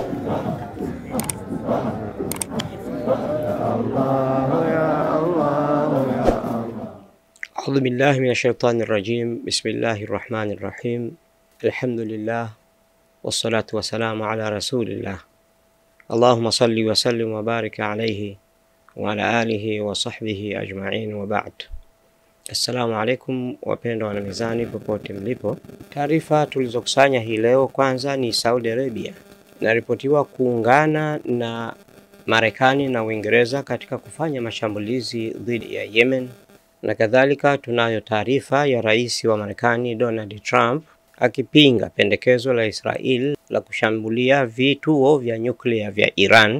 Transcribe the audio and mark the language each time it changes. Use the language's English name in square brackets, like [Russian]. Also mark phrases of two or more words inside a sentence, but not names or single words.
[Arabic] أعوذ بالله من الشيطان الرجيم. بسم الله الرحمن الرحيم. الحمد لله والصلاة والسلام على رسول الله. اللهم صل وسلم وبارك عليه وعلى آله وصحبه أجمعين وبعد. السلام عليكم [Swahili] wapendwa wana mizani popote mlipo. Taarifa tulizokusanya hii leo, kwanza ni Saudi Arabia inaripotiwa kuungana na Marekani na Uingereza katika kufanya mashambulizi dhidi ya Yemen, na kadhalika tunayo taarifa ya rais wa Marekani Donald Trump akipinga pendekezo la Israel la kushambulia vituo vya nyuklia vya Iran.